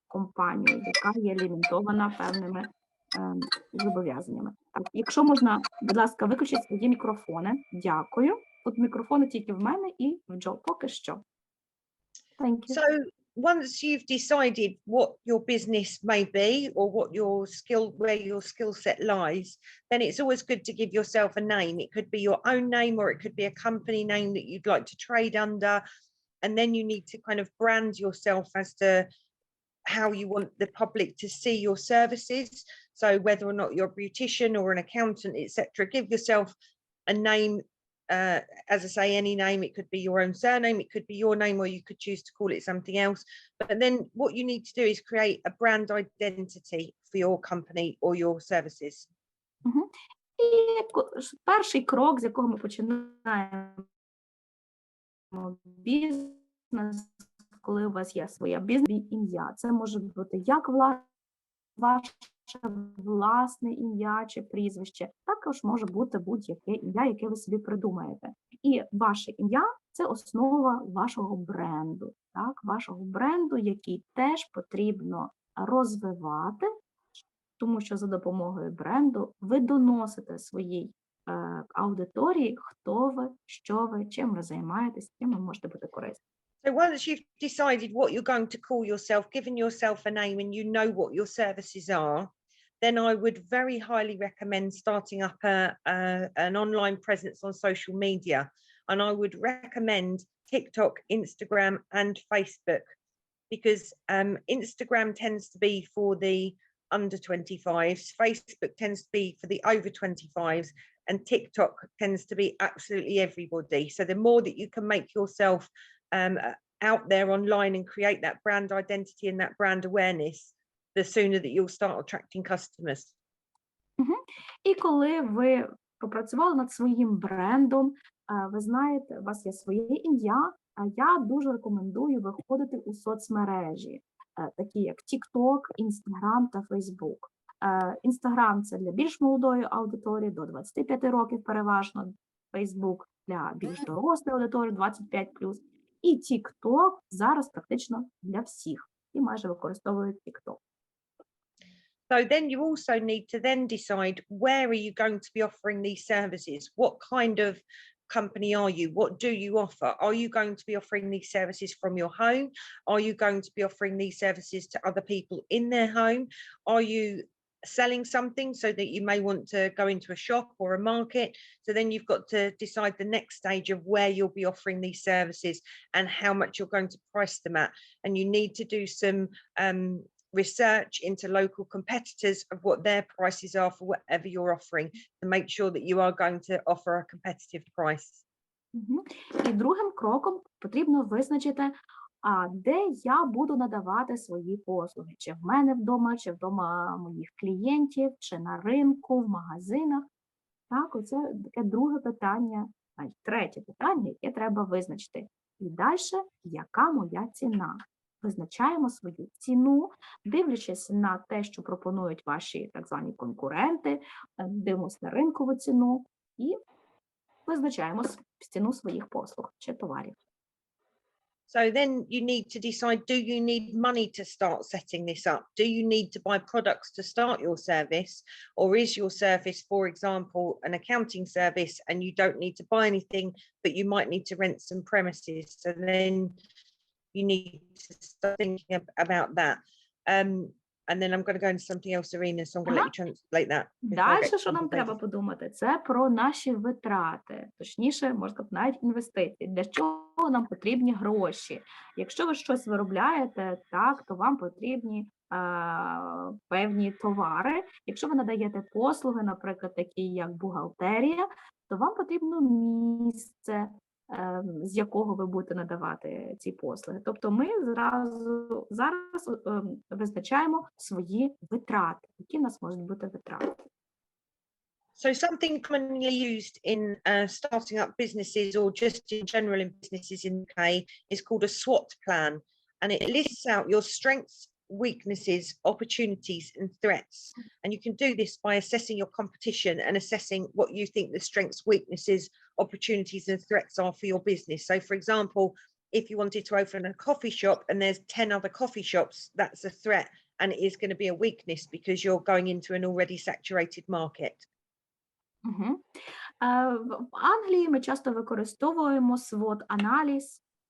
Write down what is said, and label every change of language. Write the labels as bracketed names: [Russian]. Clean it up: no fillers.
[Ukrainian] компанію, яка є лімітована певними зобов'язаннями. Так, якщо можна, будь ласка, виключіть свої мікрофони. Дякую. От мікрофони тільки в мене і в Джо поки що. [English] Thank you. So once you've decided what your business may be or what where your skill set lies, then it's always good to give yourself a name. It could be your own name or it could be a company name that you'd like to trade under. And then you need to kind of brand yourself as to how you want the public to see your services. So whether or not you're a beautician or an accountant, etc., give yourself a name. As I say, any name. It could be your own surname, it could be your name, or you could choose to call it something else. But then what you need to do is create a brand identity for your company or your services. [Ukrainian] І перший крок, з якого ми починаємо бізнес, коли у вас є своє бізнес-ім'я. Це може бути як ваше власне ім'я чи прізвище, також може бути будь-яке ім'я, яке ви собі придумаєте. І ваше ім'я – це основа вашого бренду, так? Вашого бренду, який теж потрібно розвивати, тому що за допомогою бренду ви доносите своїй аудиторії, хто ви, що ви, чим ви займаєтесь, чим ви можете бути корисні. [English] So once you've decided what you're going to call yourself, given yourself a name and you know what your services are, then I would very highly recommend starting up an online presence on social media. And I would recommend TikTok, Instagram, and Facebook, because Instagram tends to be for the under 25s, Facebook tends to be for the over 25s, and TikTok tends to be absolutely everybody. So the more that you can make yourself out there online and create that brand identity and that brand awareness, the sooner that you'll start attracting customers. [Ukrainian] І коли ви попрацювали над своїм брендом, ви знаєте, у вас є своє ім'я, а я дуже рекомендую виходити у соцмережі, такі як TikTok, Instagram та Facebook. Instagram – це для більш молодої аудиторії, до 25 років переважно, Facebook – для більш дорослої аудиторії, 25+. І TikTok зараз практично для всіх. І майже використовують TikTok. [English] So then you also need to then decide, where are you going to be offering these services? What kind of company are you? What do you offer? Are you going to be offering these services from your home? Are you going to be offering these services to other people in their home? Are you selling something so that you may want to go into a shop or a market? So then you've got to decide the next stage of where you'll be offering these services and how much you're going to price them at. And you need to do some research into local competitors of what their prices are for whatever you're offering, to make sure that you are going to offer a competitive price. [Ukrainian] І другим кроком потрібно визначити, де я буду надавати свої послуги. Чи в мене вдома, чи вдома моїх клієнтів, чи на ринку, в магазинах. Так, оце таке друге питання, третє питання, яке треба визначити. І далі, яка моя ціна? Визначаємо свою ціну, дивлячись на те, що пропонують ваші так звані конкуренти, дивимося на ринкову ціну і визначаємо ціну своїх послуг чи товарів. [English] So then you need to decide, do you need money to start setting this up? Do you need to buy products to start your service? Or is your service, for example, an accounting service and you don't need to buy anything, but you might need to rent some premises? So then you need to start thinking about that. And then I'm going to go into something else, Irina, so I'm going to let you translate that. [Ukrainian] Далі, що нам треба подумати, це про наші витрати, точніше, можна сказати, навіть інвестиції. Для чого нам потрібні гроші? Якщо ви щось виробляєте, так, то вам потрібні певні товари. Якщо ви надаєте послуги, наприклад, такі як бухгалтерія, то вам потрібно місце, з якого ви будете надавати ці послуги. Тобто ми зараз визначаємо свої витрати. Які в нас можуть бути витрати? [English] So something commonly used in starting up businesses or just in general in businesses in the UK is called a SWOT plan. And it lists out your strengths, weaknesses, opportunities and threats. And you can do this by assessing your competition and assessing what you think the strengths, weaknesses, opportunities and threats are for your business. So for example, if you wanted to open a coffee shop and there's 10 other coffee shops, that's a threat, and it is going to be a weakness because you're going into an already saturated market. Мгм. [Ukrainian] В Англії ми часто використовуємо SWOT-аналіз.